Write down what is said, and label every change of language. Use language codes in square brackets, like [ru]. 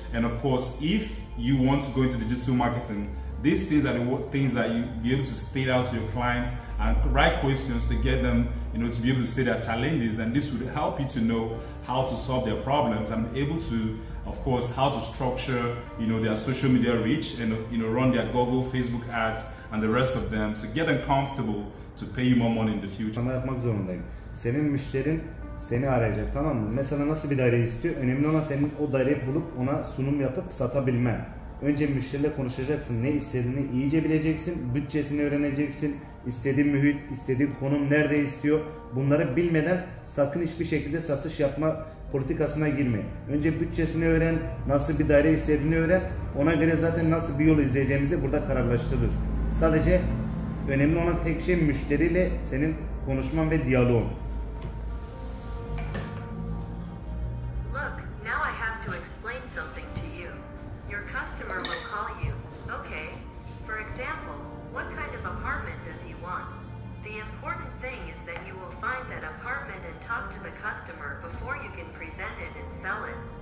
[en] And of course, if you want to go into digital marketing, these things are the things that you'll be able to state out to your clients and write questions to get them, to be able to state their challenges. And this would help you to know how to solve their problems and able to, of course, how to structure, their social media reach and, run their Google, Facebook ads and the rest of them to get them comfortable to pay you more money in the future. [tr] Ama yapmak zorundayım. Senin müşterin seni arayacak, tamam mı? Mesela nasıl bir daire istiyor? Önemli olan senin o daireyi bulup ona sunum yapıp satabilmen. Önce müşteriyle konuşacaksın. Ne istediğini iyice bileceksin. Bütçesini öğreneceksin. İstediğin mühit, istediğin konum nerede istiyor? Bunları bilmeden sakın hiçbir şekilde satış yapma politikasına girme. Önce bütçesini öğren, nasıl bir daire istediğini öğren. Ona göre zaten nasıl bir yol izleyeceğimizi burada kararlaştırırız. Sadece önemli olan tek şey müşteriyle senin konuşman ve diyaloğun. [en] Look, now I have to explain something to you. Your customer will call you. Okay. For example, what kind of apartment does he want? The important thing is that you will find that apartment and talk to the customer before you can present it and sell it.